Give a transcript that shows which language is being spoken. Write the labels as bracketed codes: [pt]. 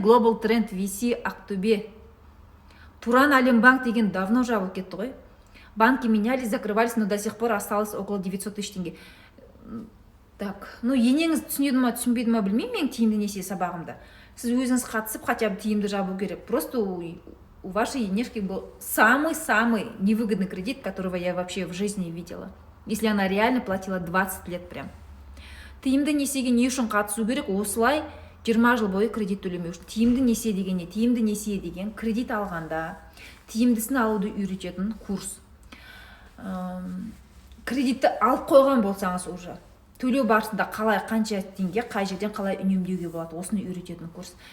[en] Global Trend VC Ақтөбе. [kk] Туран Алимбанк деген [ru] давно [kk] жабылып кетті ғой. [ru] Банки менялись, закрывались, но до сих пор осталось около 900 тысяч теңге. Так, ну [kk] енеңіз түсінеді ма, түсінбейді ма білмеймін, мен тиімді несие сабағымда. Сіз өзіңіз қатысып, [ru] хотя бы [kk] тиімді жабу керек. [ru] Просто у вашей енешки был самый-самый невыгодный кредит, которого я вообще в жизни видела. Если она реально платила 20 лет прям. [kk] Тиімді несиеге не үшін қатысу керек? Осылай 20 жыл бойы кредит төлемеу үшін. Тиімді несие деген не? Тиімді несие деген кредит алғанда тиімдісін алуды үйрететін курс. Кредитті алып қойған болсаңыз уже төлеу барысында қалай, қанша теңге, қай жерден қалай үнемдеуге болады, осыны үйрететін курс.